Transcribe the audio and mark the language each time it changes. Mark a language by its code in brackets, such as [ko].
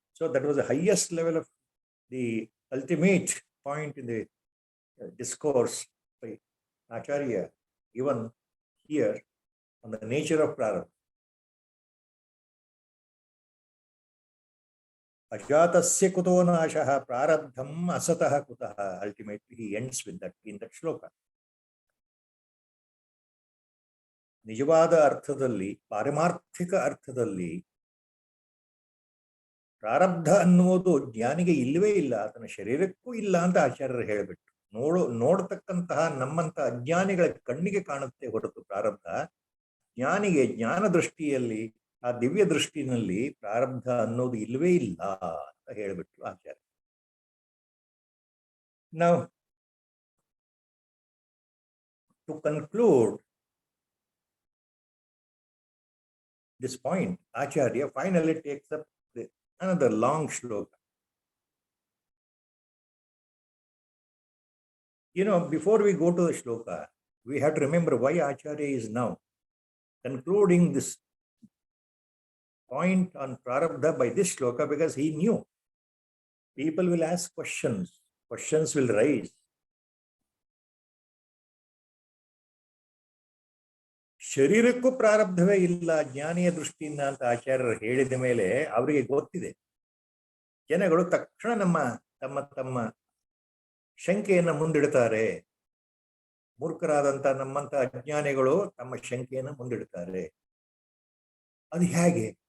[en] So that was the highest level of the ultimate point in the discourse by Acharya, given here on the nature of prarabdha. [sa] Ajatasya kuto nashaha prarabdham asataha kutaha. [en] Ultimately, he ends with that in that shloka. [kn] ನಿಜವಾದ ಅರ್ಥದಲ್ಲಿ, ಪಾರಮಾರ್ಥಿಕ ಅರ್ಥದಲ್ಲಿ ಪ್ರಾರಬ್ಧ ಅನ್ನುವುದು ಜ್ಞಾನಿಗೆ ಇಲ್ಲವೇ ಇಲ್ಲ, ಆತನ ಶರೀರಕ್ಕೂ ಇಲ್ಲ ಅಂತ ಆಚಾರ್ಯರು ಹೇಳಿಬಿಟ್ಟು. ನೋಡ್ತಕ್ಕಂತಹ ನಮ್ಮಂತ ಅಜ್ಞಾನಿಗಳ ಕಣ್ಣಿಗೆ ಕಾಣುತ್ತೆ ಹೊರತು ಪ್ರಾರಬ್ಧ, ಜ್ಞಾನಿಗೆ ಜ್ಞಾನ ದೃಷ್ಟಿಯಲ್ಲಿ, ಆ ದಿವ್ಯ ದೃಷ್ಟಿನಲ್ಲಿ ಪ್ರಾರಬ್ಧ ಅನ್ನೋದು ಇಲ್ಲವೇ ಇಲ್ಲ ಅಂತ ಹೇಳಿಬಿಟ್ರು ಆಚಾರ್ಯ. [en] Now, to conclude this point, Acharya finally takes up another long shloka. Before we go to the shloka, we have to remember why Acharya is now concluding this point on prarabdha by this shloka, because he knew people will ask questions will rise. [kn] ಶರೀರಕ್ಕೂ ಪ್ರಾರಬ್ಧವೇ ಇಲ್ಲ ಜ್ಞಾನಿಯ ದೃಷ್ಟಿಯಿಂದ ಅಂತ ಆಚಾರ್ಯರು ಹೇಳಿದ ಮೇಲೆ ಅವರಿಗೆ ಗೊತ್ತಿದೆ ಜನಗಳು ತಕ್ಷಣ ತಮ್ಮ ತಮ್ಮ ಶಂಕೆಯನ್ನು ಮುಂದಿಡ್ತಾರೆ. ಮೂರ್ಖರಾದಂಥ ನಮ್ಮಂತ ಅಜ್ಞಾನಿಗಳು ತಮ್ಮ ಶಂಕೆಯನ್ನು ಮುಂದಿಡ್ತಾರೆ. ಅದು ಹೇಗೆ?